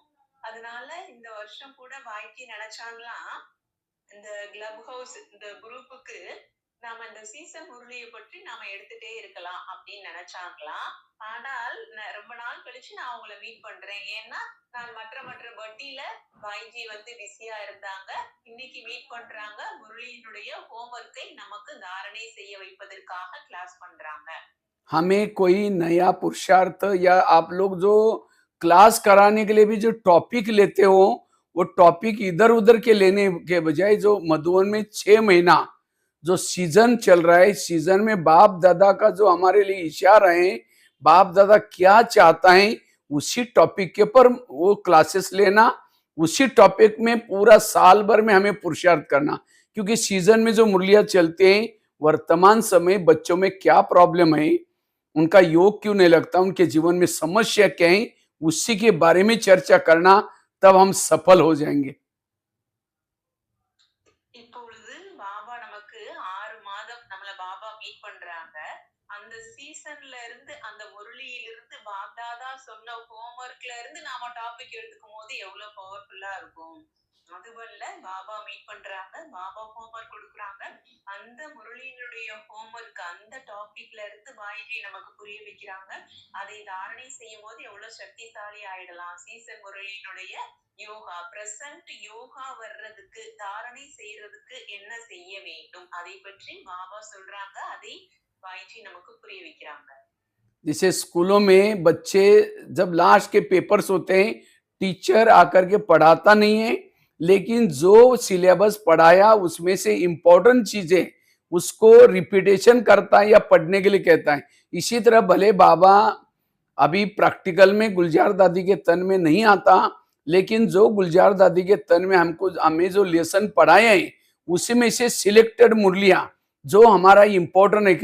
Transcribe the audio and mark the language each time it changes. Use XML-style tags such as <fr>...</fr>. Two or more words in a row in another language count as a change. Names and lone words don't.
<ta>அதனால இந்த வருஷம் கூட பாய்ஜி நினைச்சாங்களாம், இந்த</ta> <en>club house</en> <ta>இந்த குரூப்புக்கு நாம இந்த சீசன் முரளியை பற்றி நாம எடுத்துட்டே இருக்கலாம் அப்படின்னு நினைச்சாங்களாம். ஆனால் ரொம்ப நாள் கழிச்சு நான் அவங்கள மீட் பண்றேன். ஏன்னா நான் மற்ற பட்டியில பாய்ஜி வந்து பிஸியா இருந்தாங்க. இன்னைக்கு மீட் பண்றாங்க. முரளியினுடைய ஹோம்ஒர்க்கை நமக்கு தாரணை செய்ய வைப்பதற்காக கிளாஸ் பண்றாங்க.</ta> <hi>हमें कोई नया पुरुषार्थ या आप लोग जो क्लास कराने के लिए भी जो टॉपिक लेते हो, वो टॉपिक इधर उधर के लेने के बजाय जो मधुबन में 6 महीना जो सीजन चल रहा है, सीजन में बाप दादा का जो हमारे लिए इशारा है, बाप दादा क्या चाहता है, उसी टॉपिक के पर वो क्लासेस लेना, उसी टॉपिक में पूरा साल भर में हमें पुरुषार्थ करना। क्योंकि सीजन में जो मुरलियां चलते हैं, वर्तमान समय बच्चों में क्या प्रॉब्लम है, उनका योग क्यों नहीं लगता, उनके जीवन में समस्या क्या है, उसी के बारे में चर्चा करना, तब हम सफल हो जाएंगे।</hi> <ta>இப்பொழுது பாபா நமக்கு 6 மாதம் நம்மள பாபா மீட் பண்றாங்க. அந்த சீசன்ல இருந்து அந்த முரளியிலிருந்து பாப்தாதா சொன்ன ஹோம்ஒர்க்ல இருந்து நாம டாபிக் எடுத்துக்கும் போது எவ்வளவு பவர்ஃபுல்லா இருக்கும். அதுவல்ல பாபா மீட் பண்றாங்க, பாபா ஹோம்ஒர்க் கொடுக்குறாங்க. அந்த முரளியினுடைய ஹோம்ஒர்க் அந்த டாபிக்ல இருந்து பாய்ஜி நமக்கு புரிய வைக்கிறாங்க. அதை தாரணை செய்யும் போது எவ்வளவு சக்திசாலி ஆயிடலாம். சீசன் முரளியினுடைய யோகா பிரசன்ட் யோகா வர்றதுக்கு தாரணை செய்யறதுக்கு என்ன செய்ய வேண்டும் அதை பற்றி பாபா சொல்றாங்க. அதை பாய்ஜி நமக்கு புரிய வைக்கிறாங்க.</ta> <hi>जैसे स्कूलों में बच्चे जब लास्ट के पेपर्स होते हैं, टीचर आकर के पढ़ाता नहीं है, लेकिन जो सिलेबस पढ़ाया उसमें से इम्पोर्टेंट चीजें उसको रिपीटेशन करता है या पढ़ने के लिए कहता है। इसी तरह भले बाबा अभी प्रैक्टिकल में गुलजार दादी के तन में नहीं आता, लेकिन जो गुलजार दादी के तन में हमें जो लेसन पढ़ाए हैं, उसी में से सिलेक्टेड मुरलियां जो हमारा इम्पोर्टेंट है।</hi>